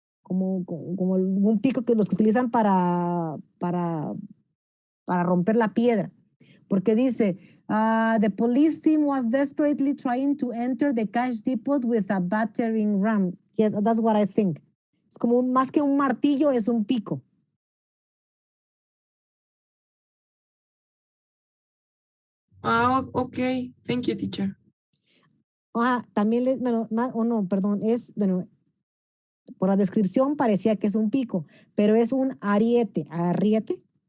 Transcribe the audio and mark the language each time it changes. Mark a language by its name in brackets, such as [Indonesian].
[Spanish] como un pico que los que utilizan para romper la piedra. Porque dice, [English] the police team was desperately trying to enter the cash depot with a battering ram. Yes, that's what I think. [Spanish] Es como más que un martillo, es un pico. [English] Okay. Thank you, teacher. [Spanish] También, perdón, por la descripción parecía que es un pico, pero es un ariete. ¿Ariete?